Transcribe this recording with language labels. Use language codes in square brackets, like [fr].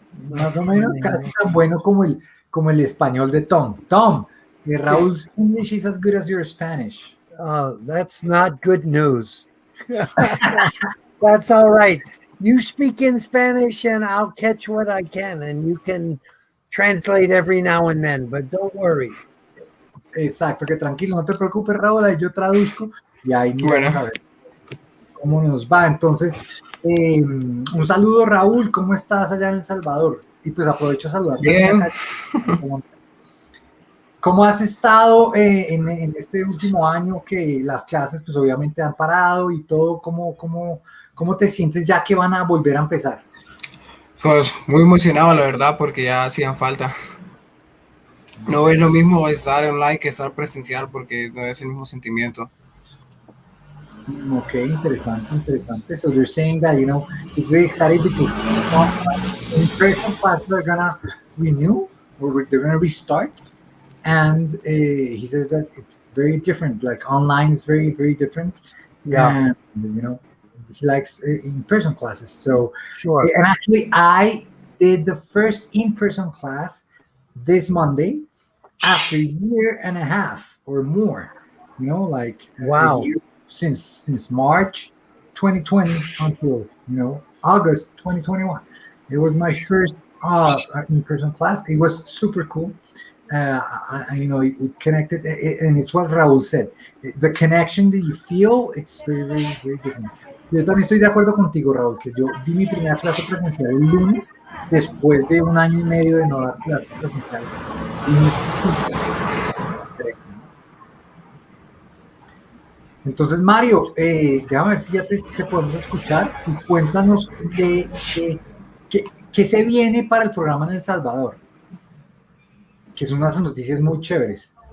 [es] Más o menos, casi tan bueno como el español de Tom. [en] Tom, Raúl's English is as good as your Spanish. That's not good news. That's all right. You speak in Spanish and I'll catch what I can, and you can translate every now and then, but don't worry. [es] Exacto, que tranquilo, no te preocupes, Raúl, ahí yo traduzco y ahí miramos Bueno, a ver cómo nos va. Entonces, un saludo, Raúl, ¿cómo estás allá en El Salvador? Y pues aprovecho a saludar también bien. acá en Colombia. ¿Cómo has estado en este último año que las clases pues obviamente han parado y todo? ¿Cómo te sientes ya que van a volver a empezar? Pues muy emocionado, la verdad, porque ya hacían falta. No es lo mismo estar online que estar presencial, porque no es el mismo sentimiento. Okay, interesante, interesante. [en] So they're saying that, he's very excited because in-person classes are gonna renew or they're gonna restart. And he says that it's very different. Like online is very, very different. Yeah, And, he likes in-person classes. So, sure. and actually I did the first in-person class this Monday after a year and a half or more, like a Wow. year since March 2020 until August 2021. It was my first in-person class. It was super cool. It connected, and it's what Raúl said. The connection that you feel, it's very, very, very different. [es] Yo también estoy de acuerdo contigo, Raúl, que yo di mi primera clase presencial el lunes, después de un año y medio de no dar clases presenciales. Y es diferente, ¿no? Entonces, Mario, déjame ver si ya te podemos escuchar y cuéntanos qué se viene para el programa en El Salvador, que son unas noticias muy chéveres.